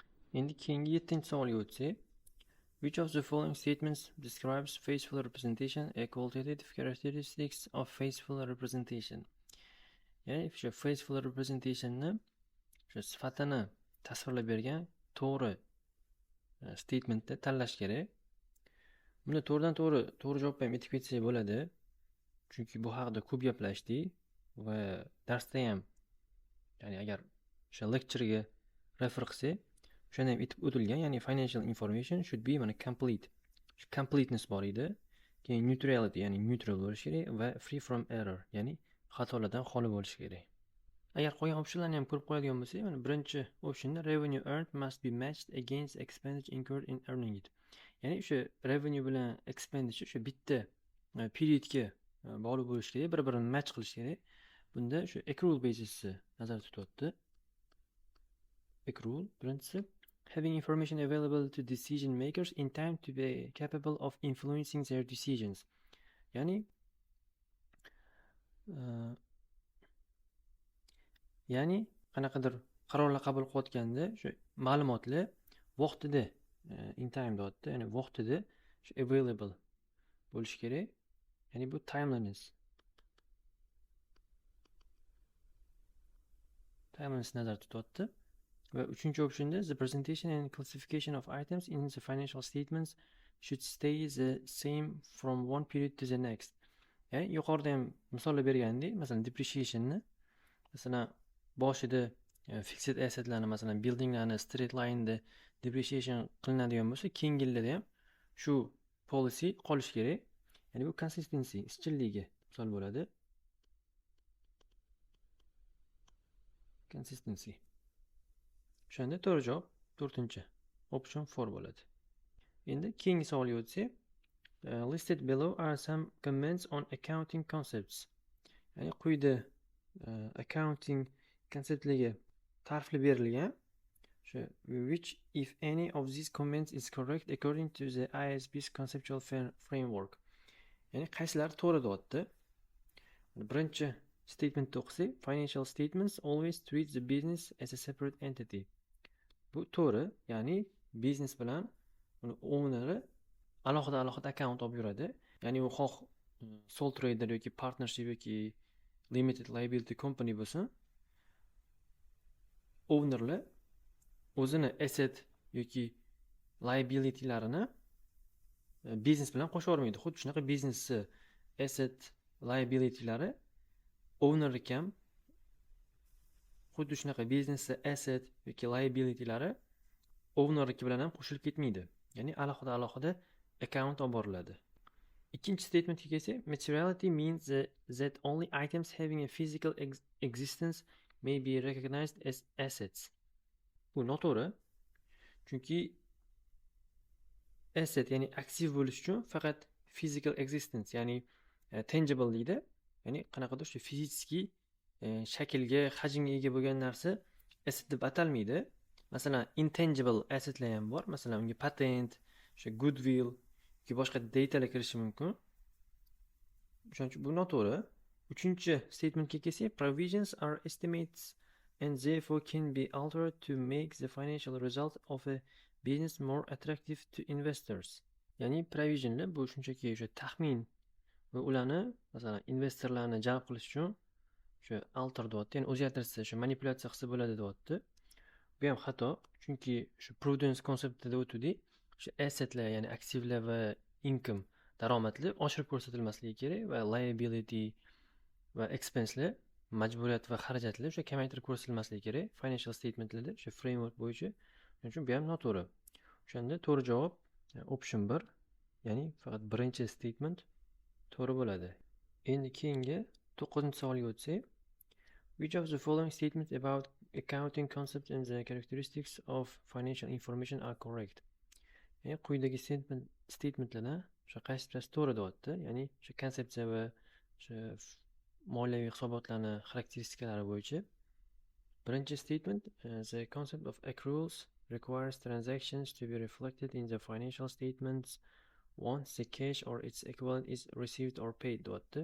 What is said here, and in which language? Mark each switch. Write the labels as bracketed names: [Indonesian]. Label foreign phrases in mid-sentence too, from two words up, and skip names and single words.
[Uzbek] Endi keyingi 7-savolga o'tsak, [English] which of the following statements describes faithful representation, a qualitative characteristics of faithful representation? [Uzbek] Ya'ni o'sha [English] faithful representation'ni [Uzbek] o'sha sifatini tasvirlab bergan to'g'ri statementni tanlash kerak. Buni to'g'ri javob ham aytib ketsak bo'ladi. Chunki bu haqida ko'p gaplashdik va darsda ham, ya'ni agar o'sha lecture'ga refer qilsak, o'shanda ham aytib o'tilgan, ya'ni [English] financial information should be [Uzbek] mana complete. Completeness bor edi. Keyin neutrality, ya'ni neutral bo'lishi kerak va [English] free from error, [Uzbek] ya'ni xatolardan xoli bo'lishi kerak. Agar qolgan optionlarni ham ko'rib qo'yadigan bo'lsak, mana birinchi optionda [English] revenue earned must be matched against expenditure incurred in earning it. [Uzbek] Ya'ni o'sha revenue bilan expenditure o'sha bitta periodga bog'liq bo'lishi kerak, bir-birini match qilish kerak. Bunda o'sha [English] accrual basisni [Uzbek] nazarda tutyapti. [English] Accrual birinchisi having information available to decision makers in time to be capable of influencing their decisions. [Uzbek] Ya'ni qanaqadir qarorlar qabul qilayotganda o'sha ma'lumotlar vaqtida [English] in time [Uzbek] deyapti, ya'ni vaqtida o'sha available bo'lishi kerak. Ya'ni bu timeliness nazarda tutyapti. Va uchinchi optionda [English] the presentation and classification of items in the financial statements should stay the same from one period to the next. [Uzbek] Ya'ni yuqorida ham misollar bergandek, masalan depreciationni, masalan boshida [English] fixed assetlarni, [Uzbek] masalan buildinglarni [English] straight line'da [Uzbek] depreciation qilinadigan bo'lsa, keyingi yillarda ham shu policy qolishi kerak. Ya'ni bu consistency, izchilligi misol bo'ladi. Consistency. O'shanda to'g'ri javob 4-chi option 4 bo'ladi. Endi keyingi savolga o'tsak, [English] listed below are some comments on accounting concepts. [Uzbek] Ya'ni quyida [English] accounting konseptlariga [Uzbek] ta'riflab berilgan. [English] Which if any of these comments is correct according to the IASB's conceptual framework. [Uzbek] Ya'ni qaysilari to'g'ri deyapti. Birinchi statementni o'qisak, [English] financial statements always treat the business as a separate entity. [Uzbek] Bu to'g'ri, ya'ni biznes bilan uni owneri alohida account olib yuradi. Ya'ni u xoh [English] sole trader [Uzbek] yoki partnership yoki [English] limited liability company [Uzbek] bo'lsin, ownerlar o'zini asset yoki liabilitylarini biznes bilan qo'shib yormaydi. Xuddi shunaqa biznesni [English] asset liabilitylari owner [Uzbek] ham xuddi shunaqa biznesni asset yoki [English] liabilitylari owner [Uzbek] bilan ham qo'shilib ketmaydi. Ya'ni alohida account olib boriladi. Ikkinchi statementga kelsak, [English] materiality means that only items having a physical existence may be recognized as assets. [Uzbek] Bu noto'g'ri. Chunki asset, ya'ni aktiv bo'lish uchun faqat [English] physical existence, [Uzbek] ya'ni tangible deydi. Ya'ni qanaqadir shu fiziki shaklga, hajmga ega bo'lgan narsa asset deb atalmaydi. Masalan, [English] intangible assetlar [Uzbek] ham bor. Masalan, unga patent, o'sha goodwill yoki boshqa datalar kirishi mumkin. Shuning uchun bu noto'g'ri. Uchinchi statementga kelsak, [English] provisions are estimates and therefore can be altered to make the financial result of a business more attractive to investors. [Uzbek] Ya'ni provisionlar bu shunchaki o'sha taxmin va ularni masalan investorlarni jalb qilish uchun o'sha alter deyapti, ya'ni o'zgartirsa, o'sha manipulyatsiya qilsa bo'ladi deyapti. Bu ham xato, chunki shu prudence konseptida o'tdik, o'sha assetlar, ya'ni aktivlar va income, daromadlar oshirib ko'rsatilmasligi kerak va liability va expenselar, majburiyat va xarajatlar o'sha kamaytirib ko'rsatilmasligi kerak [English] financial statementlarda [Uzbek] o'sha framework bo'yicha. Shuning uchun bu ham noto'g'ri. O'shanda to'g'ri javob option 1, ya'ni faqat birinchi statement to'g'ri bo'ladi. Endi keyingi 9-savolga o'tsak, [English] which of the following statements about accounting concepts and the characteristics of financial information are correct? [Uzbek] Ya'ni quyidagi statementlardan o'sha qaysi birasi to'g'ri deyapti. Ya'ni o'sha konsepsiya va o'sha moliyaviy hisobotlarning xarakteristikalari bo'yicha. [English] Birinchi statement, the concept of accruals requires transactions to be reflected in the financial statements once the cash or its equivalent is received or paid deyapti.